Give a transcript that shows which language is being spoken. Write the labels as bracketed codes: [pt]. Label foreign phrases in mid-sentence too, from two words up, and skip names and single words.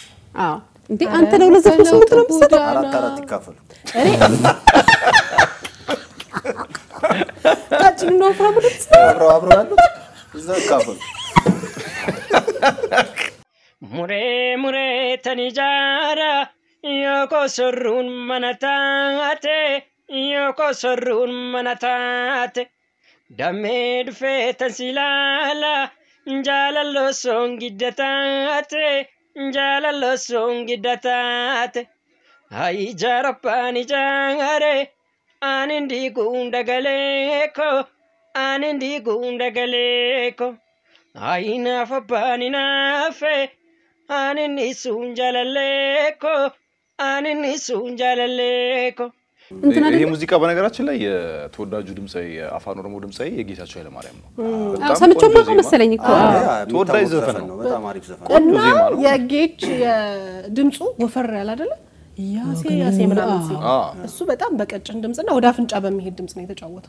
[am] አዎ እንዴ አንተ ለሁለት ዘፍ 8 ነው የምትሰጠው አራት ይካፈሉ እኔ ታችን ነው ፍራብድስ አብረው ያሉት እዛ ይካፈሉ [om] ሙሬ ተኒጃራ yoko sorrun manatate dammee dhufee tan silaala jaalaloo soongiddatate jaalaloo soongiddatate ayi jaarabbaan ijaare anindi gundagaleeko anindi gundagaleeko ayi naafabbaan naafe anindi sunjalaleeko anindi sunjalaleeko [am] ይሄ ሙዚቃ በነገራችን ላይ የተወዳጁ ድምጻዊ አፋን ኦሮሞ ድምጻዊ የጌታቸው ኃይለ ማርያም ነው። ሰምቼው ማቆ መሰለኝ እኮ ተወዳጅ ዘፈን ነው። በጣም አሪፍ ዘፈን ነው። እና የጌች ድምጹ ወፈር ያለ አይደለ? ያሴ ምናምን ሲል እሱ በጣም በቀጭን ድምጽና ወደ አፍንጫ በሚሄድ ድምጽ ነው የተጫወተው።